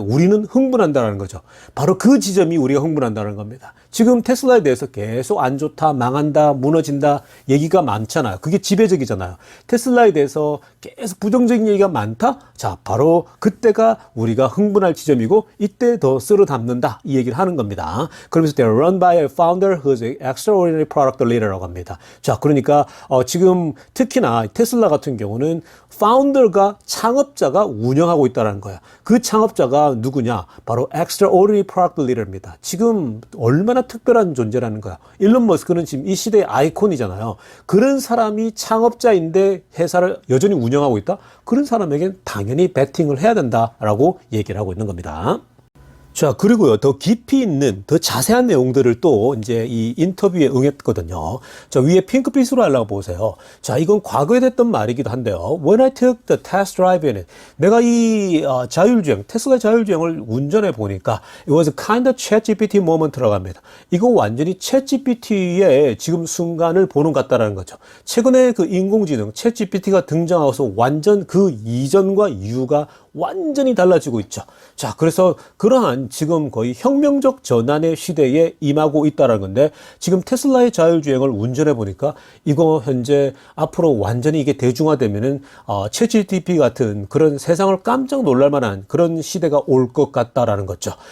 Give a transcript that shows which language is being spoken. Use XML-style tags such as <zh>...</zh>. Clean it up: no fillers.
<ko>우리는 흥분한다는 거죠. 바로 그 지점이 우리가 흥분한다는 겁니다. 지금 테슬라에 대해서 계속 안 좋다, 망한다, 무너진다 얘기가 많잖아요. 그게 지배적이잖아요. 테슬라에 대해서 계속 부정적인 얘기가 많다? 자, 바로 그때가 우리가 흥분할 지점이고 이때 더 쓸어 담는다 이 얘기를 하는 겁니다. 그러면서</ko> <en>they're run by a founder who's an extraordinary product leader</en> <ko>라고 합니다. 자, 그러니까 지금 특히나 테슬라 같은 경우는 파운더가 창업자가 운영하고 있다는 거야. 그 창업자가 누구냐? 바로</ko> <en>extraordinary product leader입니다.</en> <ko>지금 얼마나 특별한 존재라는 거야. 일론 머스크는 지금 이 시대의 아이콘이잖아요. 그런 사람이 창업자인데 회사를 여전히 운영하고 있다? 그런 사람에겐 당연히 베팅을 해야 된다라고 얘기를 하고 있는 겁니다. 자, 그리고요, 더 깊이 있는, 더 자세한 내용들을 또 이제 이 인터뷰에 응했거든요. 자, 위에 핑크빛으로 하려고 보세요. 자, 이건 과거에 됐던 말이기도 한데요.</ko> <en>When I took the test drive in it,</en> <ko>내가 이 자율주행, 테슬라 자율주행을 운전해 보니까</ko> <en>it was a kind of ChatGPT moment</en> <ko>라고 합니다. 이거 완전히 ChatGPT의 지금 순간을 보는 것 같다라는 거죠. 최근에 그 인공지능 ChatGPT가 등장하고서 완전 그 이전과 이후가 완전히 달라지고 있죠. 자, 그래서 그러한 지금 거의 혁명적 전환의 시대에 임하고 있다는 건데 지금 테슬라의 자율주행을 운전해 보니까 이거 현재 앞으로 완전히 이게 대중화되면은 챗GPT 같은 그런 세상을 깜짝 놀랄 만한 그런 시대가 올 것 같다라는 거죠.</ko>